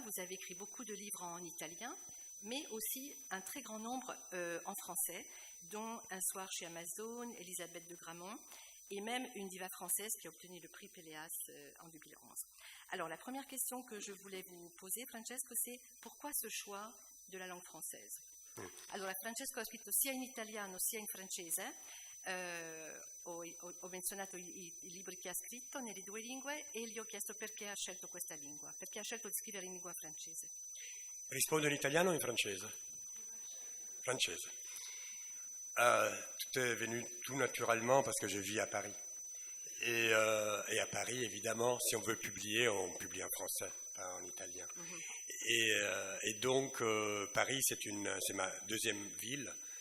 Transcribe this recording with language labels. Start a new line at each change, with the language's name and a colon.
French: Vous avez écrit beaucoup de livres en italien, mais aussi un très grand nombre en français, dont Un soir chez Amazon, Elisabeth de Gramont, et même une diva française qui a obtenu le prix Péléas en 2011. Alors, la première question que je voulais vous poser, Francesco, c'est pourquoi ce choix de la langue française?
Italian: Allora, Francesco ha scritto sia in italiano sia in francese. Ho menzionato i libri che ha scritto nelle 2 lingue e gli ho chiesto perché ha scelto questa lingua, perché ha scelto di scrivere in lingua francese. Rispondo in italiano o in francese? Francese.
French: Tout est venu tout naturellement parce que je vis à Paris. Et à Paris, évidemment, si on veut publier, on publie en français, pas en italien. Et donc, Paris, c'est ma deuxième ville.